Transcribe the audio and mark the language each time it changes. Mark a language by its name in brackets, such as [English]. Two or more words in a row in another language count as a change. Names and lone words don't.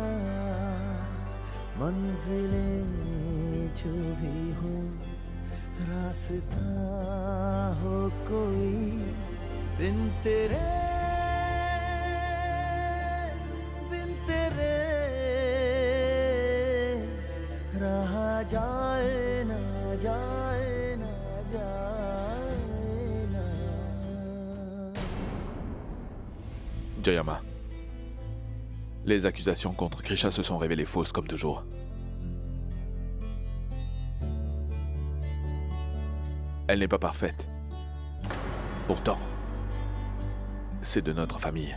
[Hindi] मंजिलें जो भी हो, रास्ता हो कोई, बिन तेरे रहा जाए ना जाए ना जाए ना। [French] Jayama, les accusations contre Krisha se sont révélées fausses comme toujours. Elle n'est pas parfaite. Pourtant, c'est de notre famille.